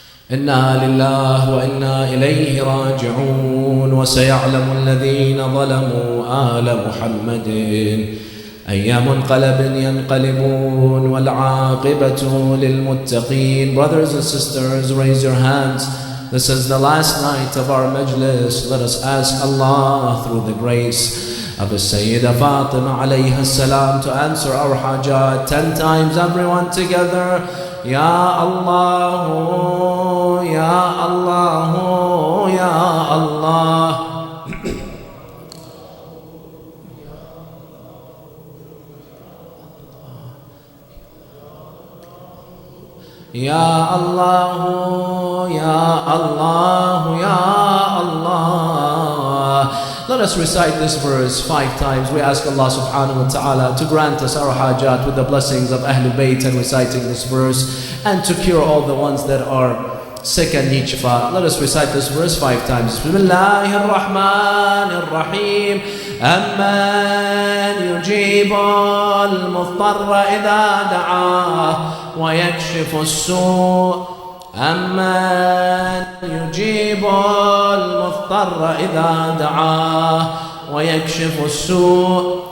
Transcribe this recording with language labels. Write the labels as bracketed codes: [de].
[ar] إنا لله وإنا إليه راجعون. وسيعلم الذين ظلموا آل محمد أي منقلب ينقلبون والعاقبة للمتقين. [en] Brothers and sisters, raise your hands. This is the last night of our majlis. Let us ask Allah through the grace of the Sayyidah Fatima alayha salam to answer our hajat 10 times, everyone together. [ar] Ya Allah, Ya Allah, Ya Allah. Ya Allah, Ya Allah, Ya Allah. [en] Let us recite this verse 5 times. We ask Allah subhanahu wa ta'ala to grant us our hajat with the blessings of Ahlul Bayt and reciting this verse, and to cure all the ones that are sick and need shifa. Let us recite this verse 5 times. [ar] Bismillahir Rahmanir Rahim. أمن يجيب المضطر إذا دعاه ويكشف السوء. أمن يجيب المضطر إذا دعاه ويكشف السوء.